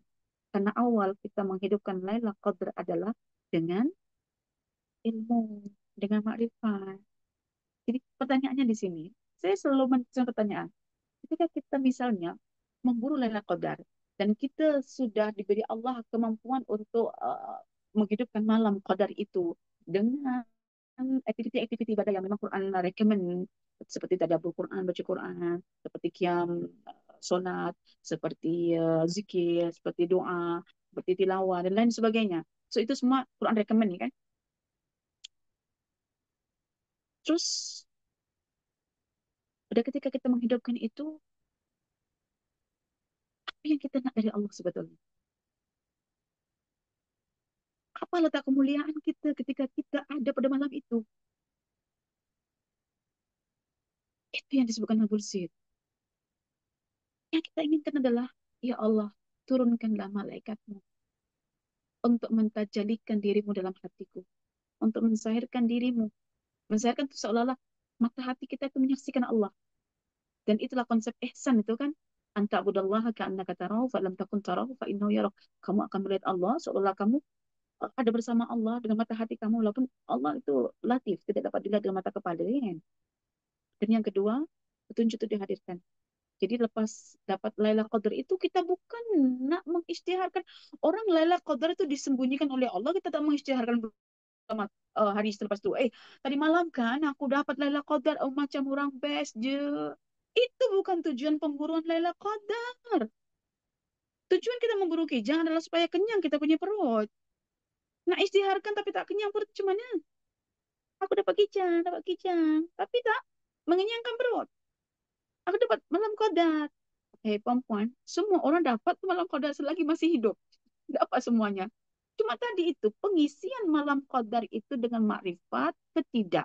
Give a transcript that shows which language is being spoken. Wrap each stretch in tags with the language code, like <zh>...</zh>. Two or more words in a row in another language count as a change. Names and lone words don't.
<ms>Karena awal kita menghidupkan Laila Qadr adalah dengan ilmu, dengan makrifat. Jadi pertanyaannya di sini, saya selalu mencari pertanyaan, ketika kita misalnya memburu Lailatul Qadar dan kita sudah diberi Allah kemampuan untuk menghidupkan malam Qadar itu dengan aktiviti-aktiviti ibadah yang memang Quran recommend, seperti tadabbur Quran, baca Quran, seperti qiyam, solat, seperti zikir, seperti doa, seperti tilawah dan lain sebagainya. So itu semua Quran recommend kan. Terus pada ketika kita menghidupkan itu, apa yang kita nak dari Allah sebetulnya? Apa letak kemuliaan kita ketika kita ada pada malam itu? Itu yang disebutkan Nabul Sid. Yang kita inginkan adalah, ya Allah, turunkanlah malaikatmu untuk mentajalikan dirimu dalam hatiku, untuk mensahirkan dirimu. Mensahirkan itu seolah-olah mata hati kita itu menyaksikan Allah. Dan itulah konsep ihsan itu kan.</ms> <ar>أن تعبد الله كأنك تراه فإن لم تكن تراه فإنه يراك.</ar> <ms>Kamu akan melihat Allah seolah kamu ada bersama Allah dengan mata hati kamu, walaupun Allah itu latif, tidak dapat dilihat dengan mata kepala. Dan yang kedua, petunjuk itu dihadirkan. Jadi lepas dapat Laila Qadar itu kita bukan nak mengisytiharkan. Orang Laila Qadar itu disembunyikan oleh Allah, kita tak mengisytiharkan hari selepas itu. Tadi malam kan aku dapat Laila Qadar, macam orang best je. Itu bukan tujuan pemburuan Laila Qadar. Tujuan kita memburu kijang adalah supaya kenyang kita punya perut. Nak isytiharkan tapi tak kenyang perut cuman ya. Aku dapat kijang, tapi tak mengenyangkan perut. Aku dapat malam Qadar. Perempuan, semua orang dapat malam qadar selagi masih hidup. Dapat semuanya. Cuma tadi itu, pengisian malam qadar itu dengan makrifat ketidak.</ms>